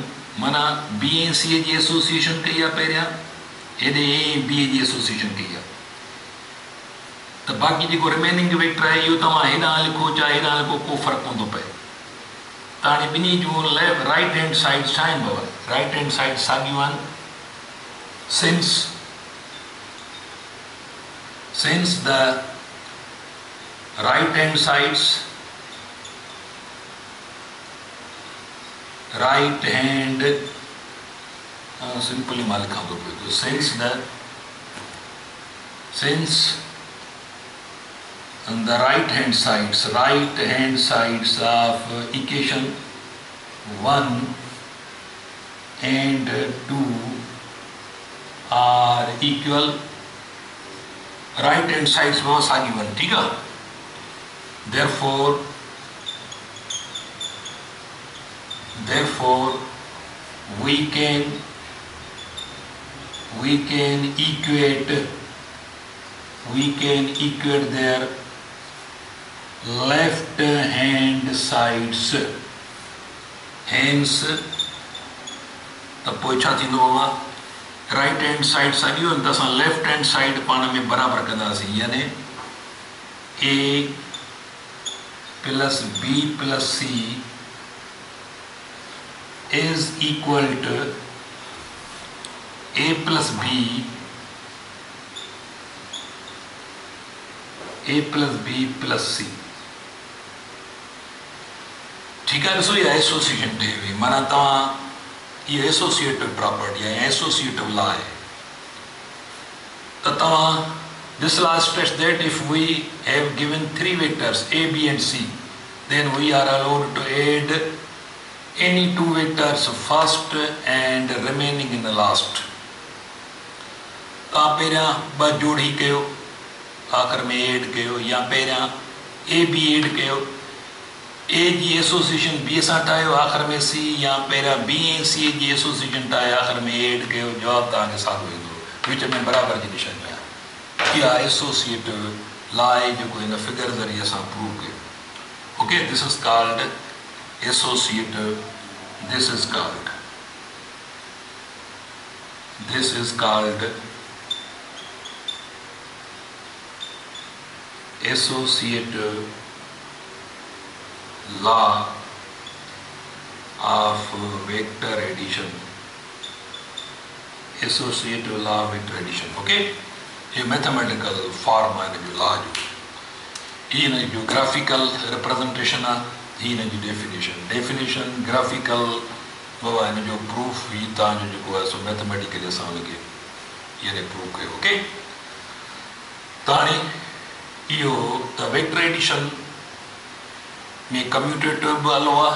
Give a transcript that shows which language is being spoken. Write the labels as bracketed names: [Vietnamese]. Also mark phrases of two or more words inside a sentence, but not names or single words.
[Sindhi] माना B ऐं C जी एसोसिएशन कई आहे पहिरियां, हेॾे A ऐं B जी एसोसिएशन कई आहे। त बाक़ी जेको [English] remaining vector [Sindhi] आहे इहो तव्हां हेॾां लिखो चाहे हेॾां लिखो, को फ़र्क़ु कोन थो पए। त हाणे ॿिन्ही जूं [English] right hand side [Sindhi] छा आहिनि बाबा? [English] right hand side [Sindhi] साॻियूं आहिनि। [English] since the right hand sides simply mal [Hindi] लिखा तो [English] since the right hand sides of equation 1 and 2 are equal। right hand sides [Sindhi] बहुत सागी बन, [Hindi] ठीक है। [English] therefore we can equate their left hand sides। [Sindhi] hence त पोइ छा थींदो बाबा? [English] right hand side [Sindhi] साॻियो आहिनि त असां [English] left hand side [Sindhi] पाण में बराबरि कंदासीं, यानी [English] A plus B plus C is equal to A plus B plus C. [Sindhi] ठीकु आहे, ॾिसो इहा एसोसिएशन ठही हुई। माना तव्हां ये [English] associative property [Sindhi] है, [English] associative law [Sindhi] है। [English] तो this law stress that if we have given 3 vectors A, B and C, then we are allowed to add any two vectors first and remaining in the last. [Sindhi] तव्हां पहिरियां ॿ जोड़ी कयो, आख़िर में एड कयो, या पहिरियां ए बी एड कयो, ए जी एसोसिएशन बी सां ठाहियो, आख़िर में सी, या पहिरियां बी ऐं सी जी एसोसिएशन ठाहे आख़िर में एड कयो, जवाबु तव्हांखे साॻियो ईंदो, विच में बराबरि जी निशानी आहे। इहा [English] associative law [Sindhi] आहे जेको हिन फिगर ज़रिए असां प्रूव कयो। [English] okay, this is called associative, this is called associative law of vector addition. Associative law of vector addition. [Sindhi] Okay, ये [English] mathematical form [Sindhi] आहे हिन जो लॉ जो, हीअ हिन जो [English] graphical representation [Sindhi] आहे, ही हिन जी [English] definition graphical [Sindhi] बाबा हिन जो प्रूफ ही तव्हांजो जेको आहे सो मैथमेटिकली असां हुनखे यानी प्रूव कयो। ओके, त हाणे इहो त [English] vector addition [Sindhi] में कम्यूटेटिव बि हलो आहे।